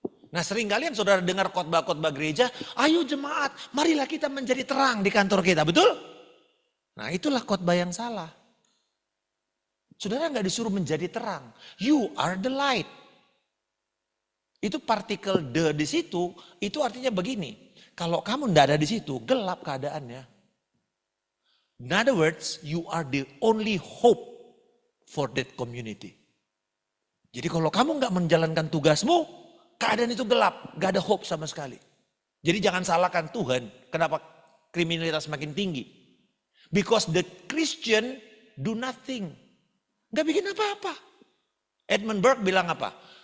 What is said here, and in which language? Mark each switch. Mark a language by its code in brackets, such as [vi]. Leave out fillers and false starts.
[id] Nah sering kalian saudara dengar khotbah-khotbah gereja, ayo jemaat, marilah kita menjadi terang di kantor kita, betul? Nah itulah khotbah yang salah. Saudara nggak disuruh menjadi terang. [en] You are the light. [id] Itu partikel the di situ, itu artinya begini. Kalau kamu nggak ada di situ, gelap keadaannya. [en] In other words, you are the only hope for that community. [id] Jadi kalau kamu nggak menjalankan tugasmu, keadaan itu gelap, nggak ada hope sama sekali. Jadi jangan salahkan Tuhan, kenapa kriminalitas makin tinggi. [en] Because the Christian do nothing. [id] Nggak bikin apa-apa. Edmund Burke bilang apa?